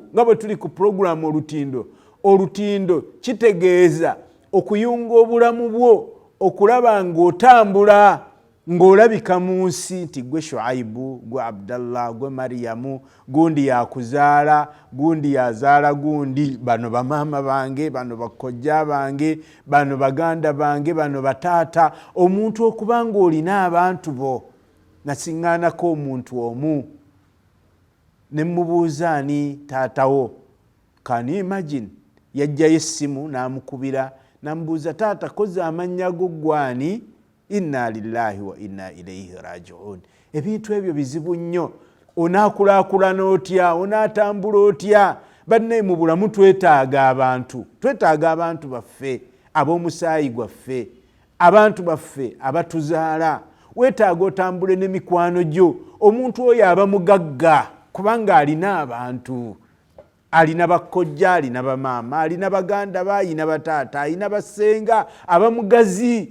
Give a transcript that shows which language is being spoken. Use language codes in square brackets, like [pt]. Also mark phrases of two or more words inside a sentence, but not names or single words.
[lg] Nga bwe tuli ku puroguramu olutindo kitegeeza okuyunga obulamu bwo, okulaba ng'otambula, ng'olabika mu nsi nti gwe Shuaibu, gwe Abdallah, gwe Mariyamu, gundi yakuzaala, gundi yazaala gundi, bano bamaama bange, bano bakojja bange, bano baganda bange, bano bataata. Omuntu okuba ng'olina abantu bo. Nasiŋŋaanako omuntu omu ne mubuuza ani taatawo. [en] Can you imagine? [lg] Yajjayo essimu n'amukubira n'amubuuza, taata koza amannya go gwani? [ar] إنا لله وإنا إليه راجعون. [lg] Ebintu ebyo bizibu nnyo. Onaakulaakulana otya? Onaatambula otya? Bannaye mu bulamu twetaaga abantu baffe ab'omusaayi gwaffe, abantu baffe abatuzaala. Weetaaga otambule n'emikwano gyo. Omuntu oyo aba mugagga kubanga alina abantu, alina bakojja, alina bamaama, alina baganda be, alina bataata, alina basenga, aba mugazi.